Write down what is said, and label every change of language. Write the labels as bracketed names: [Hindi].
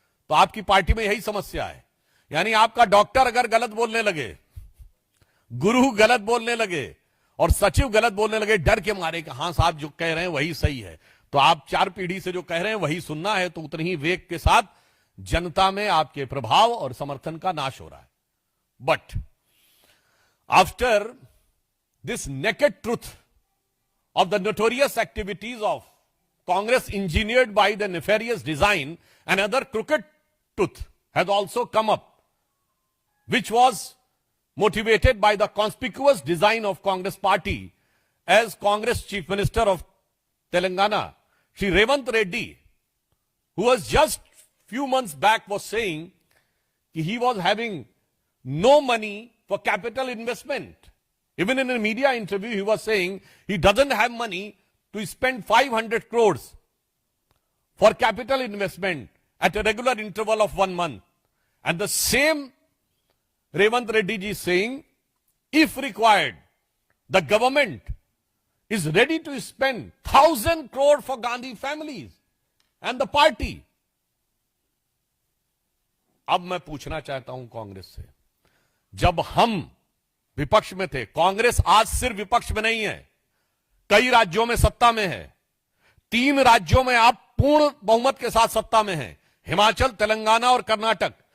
[Hindi] तो आपकी पार्टी में यही समस्या है। यानी आपका डॉक्टर अगर गलत बोलने लगे, गुरु गलत बोलने लगे और सचिव गलत बोलने लगे, डर के मारे कि हां साहब जो कह रहे हैं वही सही है, तो आप 4 पीढ़ी से जो कह रहे हैं वही सुनना है, तो उतनी ही वेग के साथ जनता में आपके प्रभाव और समर्थन का नाश हो रहा है। [English] But after this naked truth of the notorious activities of Congress engineered by the nefarious design, another crooked truth has also come up, which was motivated by the conspicuous design of Congress party, as Congress Chief Minister of Telangana, Shri Revanth Reddy, who was just few months back was saying he was having no money for capital investment. Even in a media interview, he was saying he doesn't have money to spend 500 crores for capital investment at a regular interval of 1 month. And the same Revanth Reddy ji is saying, if required, the government is ready to spend 1,000 crore for Gandhi families and the party. [Hindi] अब मैं पूछना चाहता हूं कांग्रेस से, जब हम विपक्ष में थे, कांग्रेस आज सिर्फ विपक्ष में नहीं है, कई राज्यों में सत्ता में है। 3 राज्यों में आप पूर्ण बहुमत के साथ सत्ता में हैं, हिमाचल, तेलंगाना और कर्नाटक।